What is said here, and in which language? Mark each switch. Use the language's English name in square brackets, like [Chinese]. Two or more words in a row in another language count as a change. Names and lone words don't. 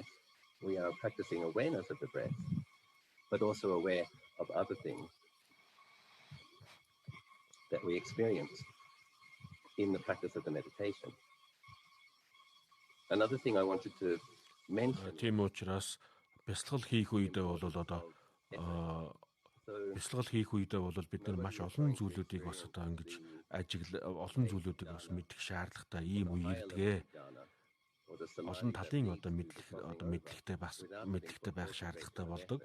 [English] We are practicing awareness of the breath, but also aware of other things that we experience in the practice of the meditation. Another thing I wanted to mention. [Mongolian] Тийм учраас бясалгал хийх үедээ бол одоо бясалгал хийх үедээ бол бид нар маш олон зүйлүүдийг бас одоо ингэж олон зүйлүүдийг бас мэдэх шаардлагатай ийм үе ирдэг. олон талын одоо мэдлэгтэй байх шаардлагатай болдог.